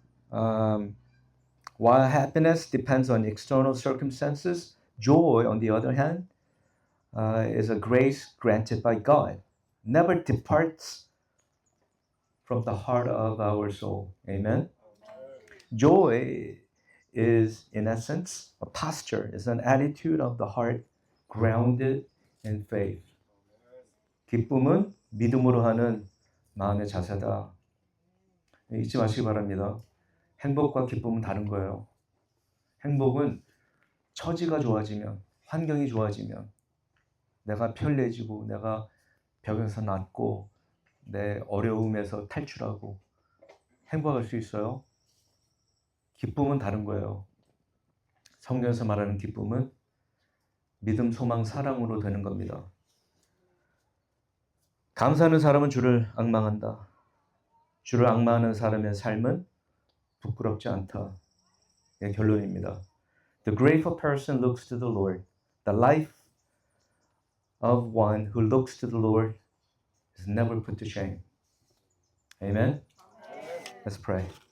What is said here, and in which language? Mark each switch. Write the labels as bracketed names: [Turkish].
[English] While happiness depends on external circumstances, joy, on the other hand, is a grace granted by God. Never departs from the heart of our soul. Amen? Joy is, in essence, a posture, is an attitude of the heart grounded in faith. [Korean] 기쁨은 믿음으로 하는 마음의 자세다. 잊지 마시기 바랍니다. 행복과 기쁨은 다른 거예요. 행복은 처지가 좋아지면, 환경이 좋아지면, 내가 편리해지고, 내가 벽에서 낫고, 내 어려움에서 탈출하고 행복할 수 있어요. 기쁨은 다른 거예요. 성경에서 말하는 기쁨은 믿음, 소망, 사랑으로 되는 겁니다. 감사하는 사람은 주를 앙망한다. 주를 앙망하는 사람의 삶은 부끄럽지 않다. 예, 결론입니다. [English] The grateful person looks to the Lord. The life of one who looks to the Lord is never put to shame. Amen? Let's pray.